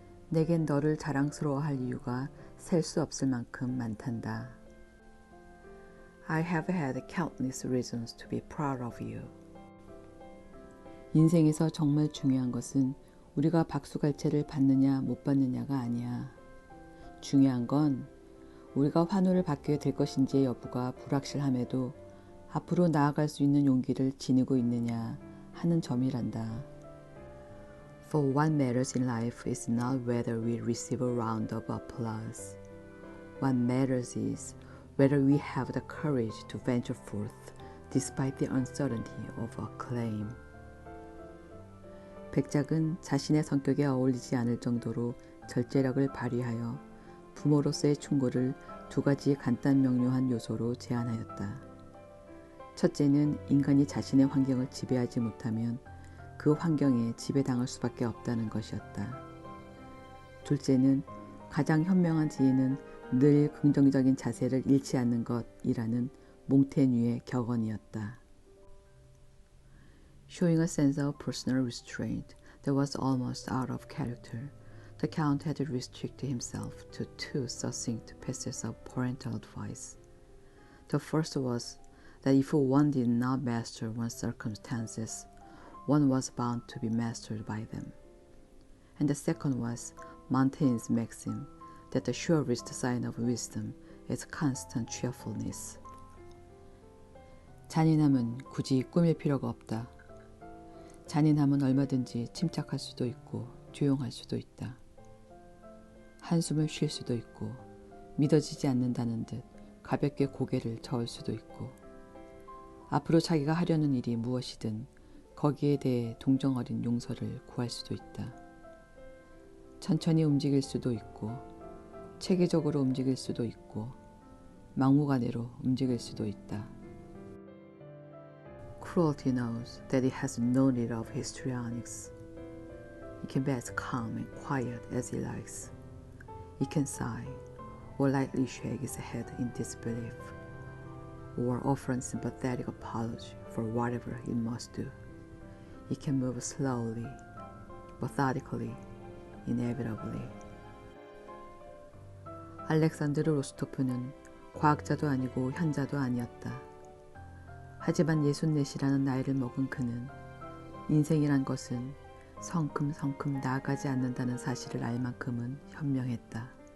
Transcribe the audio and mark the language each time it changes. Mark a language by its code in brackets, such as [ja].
[ko] 내겐 너를 자랑스러워할 이유가 셀 수 없을 만큼 많단다. [en] I have had countless reasons to be proud of you. [ko] 인생에서 정말 중요한 것은 우리가 박수갈채를 받느냐 못 받느냐가 아니야. 중요한 건 우리가 환호를 받게 될 것인지의 여부가 불확실함에도 앞으로 나아갈 수 있는 용기를 지니고 있느냐 하는 점이란다. [en] For what matters in life is not whether we receive a round of applause. What matters is whether we have the courage to venture forth despite the uncertainty of acclaim. [ko] 백작은 자신의 성격에 어울리지 않을 정도로 절제력을 발휘하여 부모로서의 충고를 두 가지 간단 명료한 요소로 제안하였다. 첫째는 인간이 자신의 환경을 지배하지 못하면 그 환경에 지배당할 수밖에 없다는 것이었다. 둘째는 가장 현명한 지혜는 늘 긍정적인 자세를 잃지 않는 것이라는 몽테뉴의 격언이었다. [en] Showing a sense of personal restraint that was almost out of character, the Count had restricted himself to two succinct pieces of parental advice. The first was that if one did not master one's circumstances, one was bound to be mastered by them. And the second was Montaigne's maxim that the surest sign of wisdom is constant cheerfulness. [ko] 잔인함은 굳이 꾸밀 필요가 없다. 잔인함은 얼마든지 침착할 수도 있고 조용할 수도 있다. 한숨을 쉴 수도 있고 믿어지지 않는다는 듯 가볍게 고개를 저을 수도 있고 앞으로 자기가 하려는 일이 무엇이든 거기에 대해 동정 어린 용서를 구할 수도 있다. 천천히 움직일 수도 있고 체계적으로 움직일 수도 있고 막무가내로 움직일 수도 있다. [en] Cruelty knows that it has no need of histrionics. It can be as calm and quiet as it likes. It can sigh, or lightly shake its head in disbelief, or offer a sympathetic apology for whatever it must do. It can move slowly, methodically, inevitably. [ko] 알렉산드르 로스토프는 과학자도 아니고 현자도 아니었다. 하지만 64이라는 나이를 먹은 그는 인생이란 것은 성큼성큼 나아가지 않는다는 사실을 알 만큼은 현명했다.